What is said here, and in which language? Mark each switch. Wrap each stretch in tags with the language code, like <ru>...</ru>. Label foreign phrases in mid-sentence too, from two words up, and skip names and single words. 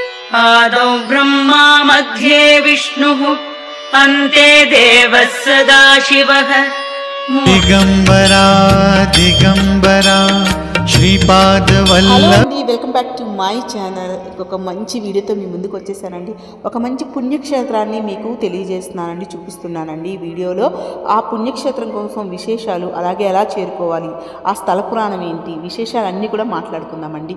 <sa>आदौ ब्रह्मा मध्ये विष्णुः अन्ते देवः सदाशिवः। दिगंबरा दिगंबरा శ్రీపాద</sa> <te>హలో అండి,</te> <en>welcome back to my channel.</en> <te>ఒక మంచి వీడియోతో మీ ముందుకు వచ్చేసానండి. ఒక మంచి పుణ్యక్షేత్రాన్ని మీకు తెలియజేస్తున్నానండి, చూపిస్తున్నానండి ఈ వీడియోలో. ఆ పుణ్యక్షేత్రం కోసం విశేషాలు, అలాగే ఎలా చేరుకోవాలి, ఆ స్థల పురాణం ఏంటి, విశేషాలన్నీ కూడా మాట్లాడుకుందామండి.</te>